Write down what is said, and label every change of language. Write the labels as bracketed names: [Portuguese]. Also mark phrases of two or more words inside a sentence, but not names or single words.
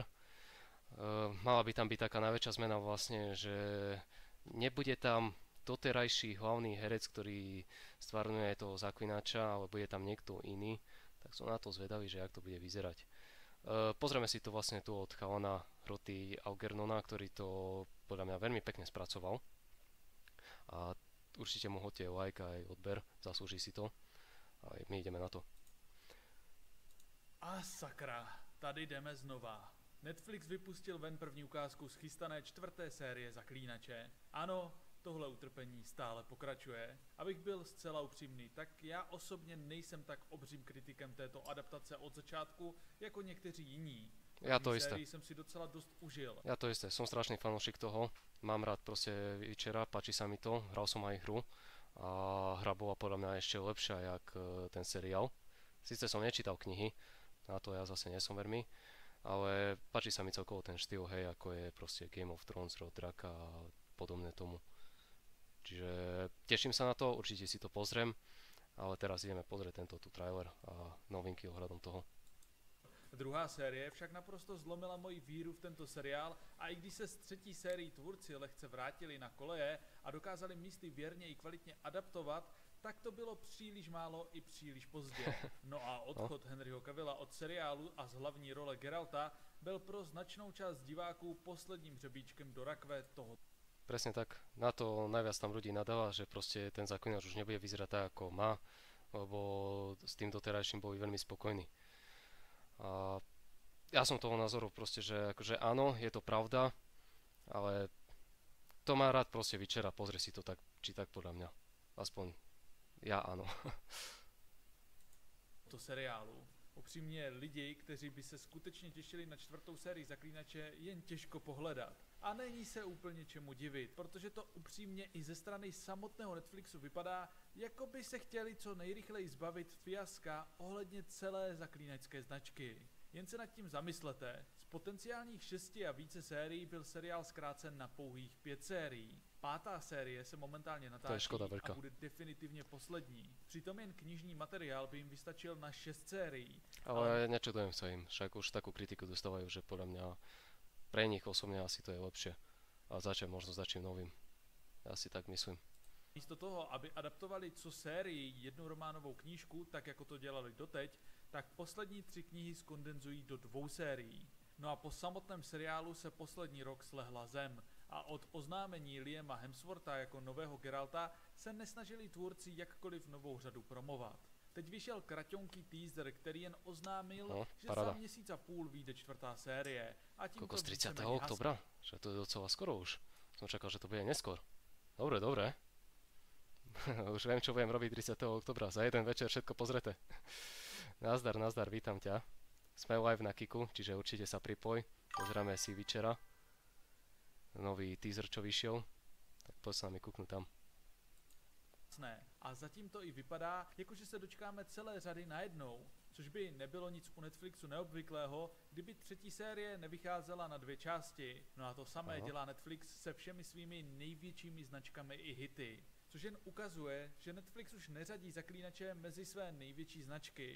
[Slovak] Mala by tam byť taká najväčšia zmena vlastne, že nebude tam doterajší hlavný herec, ktorý stvárňuje toho zaklinača, ale bude tam niekto iný. Tak som na to zvedavý, že jak to bude vyzerať. Pozrieme si to vlastne tu od chalana Roty Algernona, ktorý to podľa mňa veľmi pekne spracoval. A určite mu hoďte like aj odber, zaslúži si to. A my ideme na to. [Czech] A sakra, tady jdeme znova. Netflix vypustil ven první ukázku z chystané 4. série Zaklínače. Ano, tohle utrpení stále pokračuje. Abych byl zcela upřímný, tak já osobně nejsem tak obřím kritikem této adaptace od začátku, jako někteří jiní. [Slovak] Ja to isté. [Czech] Jsem si docela dost užil. [Slovak] Ja to isté, som strašný fanúšik toho. Mám rád proste Witchera, páči sa mi to, hral som aj hru. A hra bola podľa mňa ešte lepšia, jak ten seriál. Sice som nečítal knihy, na to ja zase nie som veľmi, ale páči sa mi celkovo ten štýl, hej, ako je proste Game of Thrones, Rod draka a podobné tomu. Čiže teším sa na to, určite si to pozriem, ale teraz ideme pozrieť tento tu trailer a novinky ohľadom toho. [Czech] Druhá série však naprosto zlomila moji víru v tento seriál a i když se z třetí sérii tvůrci lehce vrátili na koleje a dokázali místy věrně i kvalitně adaptovat, tak to bylo příliš málo i příliš pozdě. No a odchod Henryho Cavilla od seriálu a z hlavní role Geralta byl pro značnou část diváků posledním hřebíčkem do rakve toho. [Slovak] Presne tak, na to najviac tam ľudí nadáva, že proste ten záklinač už nebude vyzerať tak, ako má, lebo s tým doterajším boli veľmi spokojní. A ja som toho názoru proste, že akože áno, je to pravda, ale to má rád proste Witchera, pozrie si to tak, či tak podľa mňa. Aspoň ja áno. To seriálu. [Czech] Upřímně lidi, kteří by se skutečně těšili na 4. sérii Zaklínače, jen těžko pohledat. A není se úplně čemu divit, protože to upřímně i ze strany samotného Netflixu vypadá, jako by se chtěli co nejrychleji zbavit fiaska ohledně celé zaklínačské značky. Jen se nad tím zamyslete, z potenciálních 6 a více sérií byl seriál zkrácen na pouhých 5 sérií. 5. série se momentálně natáčí a bude definitivně poslední. Přitom jen knižní materiál by jim vystačil na 6 sérií. [Slovak] Ale nečudujem sa im, však už takú kritiku dostávajú, že podľa mňa pre nich osobne asi to je lepšie. A možno začnem novým. Ja si tak myslím. [Czech] Místo toho, aby adaptovali co sérii jednu románovou knížku, tak jako to dělali doteď, tak poslední 3 knihy skondenzují do 2 sérií. No a po samotném seriálu se poslední rok slehla zem a od oznámení Liama Hemswortha jako nového Geralta se nesnažili tvůrci jakkoliv novou řadu promovat. Teď vyšel kraťonký teaser, který jen oznámil, že za měsíc a půl vyjde 4. série. A tím [Slovak] z 30. oktobra? Že to je docela skoro už. Som čakal, že to bude neskôr. Dobre, dobre. Už viem, čo budem robiť 30. oktobra. Za jeden večer všetko pozrete. Nazdar, nazdar, vítam ťa. Sme live na Kiku, čiže určite sa pripoj. Pozrieme si Witchera. Nový teaser, čo vyšiel. Tak poď sa mi kúknu tam. [Czech] A zatím to i vypadá, jakože se dočkáme celé řady najednou, což by nebylo nic u Netflixu neobvyklého, kdyby 3. série nevycházela na 2 části. No a to samé dělá Netflix se všemi svými největšími značkami i hity. Což jen ukazuje, že Netflix už neřadí Zaklínače mezi své největší značky.